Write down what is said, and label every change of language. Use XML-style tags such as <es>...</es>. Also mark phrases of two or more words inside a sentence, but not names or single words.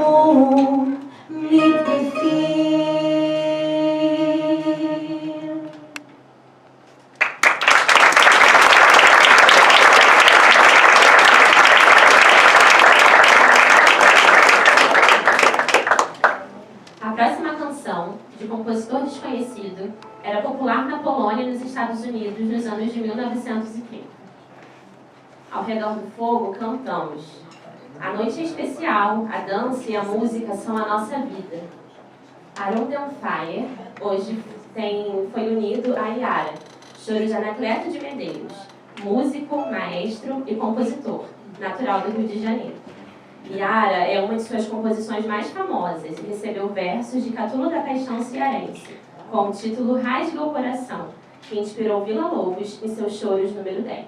<de>mit Gefühl.</de> <pt>A próxima canção, de compositor desconhecido, era popular na Polônia e nos Estados Unidos nos anos de 1930. Ao redor do fogo, cantamos. A noite é especial, a dança e a música são a nossa vida. Around the Fire, hoje foi unido a Yara, choro de Anacleto de Medeiros, músico, maestro e compositor, natural do Rio de Janeiro. Yara é uma de suas composições mais famosas e recebeu versos de Catulo da Paixão cearense, com o título Rasga o Coração, que inspirou Vila Lobos em seus choros número 10.</pt>